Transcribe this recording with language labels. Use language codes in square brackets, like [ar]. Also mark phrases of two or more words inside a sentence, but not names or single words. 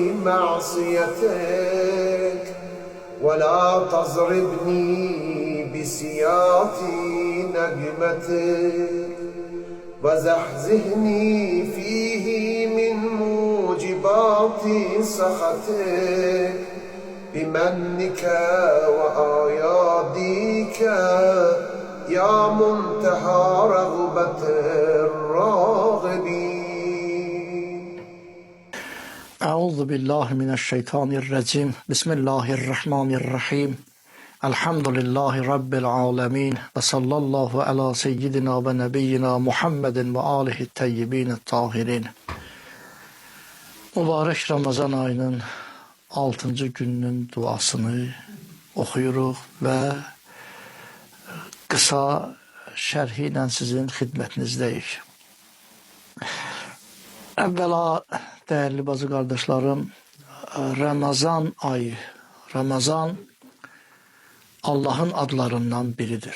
[ar] معصيتك، ولا تضربني بسياط نقمتك، وزحزحني فيه من موجبات سخطك بمنك وآياديك يا منتهى رغبة الراغبين. أعوذ بالله من الشيطان الرجيم. بسم الله الرحمن الرحيم. الحمد لله رب العالمين. وصلى الله على سيدنا ونبينا محمد وآله الطيبين الطاهرين. [az] Mübarek Ramazan ayının 6. gününün duasını okuyuruq və qısa şərhi ilə sizin xidmətinizdəyik. Əvvəla, dəyərli bazı qardaşlarım, Ramazan ayı, Ramazan Allahın adlarından biridir.